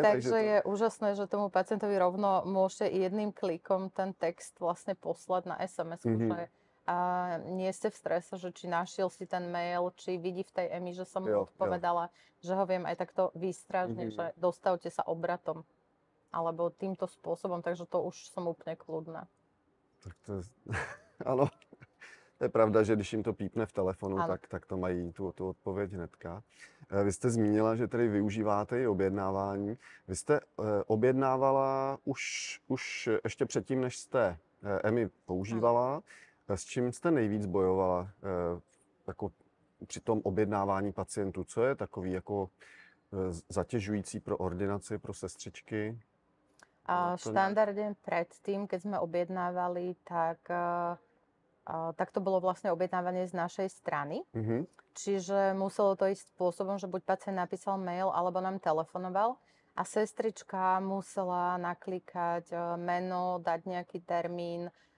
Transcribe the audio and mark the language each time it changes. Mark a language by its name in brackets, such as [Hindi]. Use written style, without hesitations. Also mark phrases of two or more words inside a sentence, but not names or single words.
[Slovak] Takže je úžasné, že tomu pacientovi rovno môžete jedným klikom ten text vlastne poslať na SMS-ku, že nie ste v strese, že či našiel si ten mail, či vidí v tej EMI, že som mu odpovedala, že ho viem aj takto výstražne, že dostavte sa obratom. Alebo týmto spôsobom, takže to už som úplne kľudná. [Czech] Tak to je... Ano. To je pravda, že když jim to pípne v telefonu, tak to mají tu odpověď hnedka. Vy jste zmínila, že tedy využíváte i objednávání. Vy jste objednávala už ještě předtím, než jste EMI používala. S čím jste nejvíc bojovala jako při tom objednávání pacientů? Co je takový jako zatěžující pro ordinaci, pro sestřičky? [Slovak] Štandardne predtým, keď sme objednávali, tak to bolo vlastne objednávanie z našej strany. Čiže muselo to ísť spôsobom, že buď pacient napísal mail, alebo nám telefonoval a sestrička musela naklikať meno, dať nejaký termín.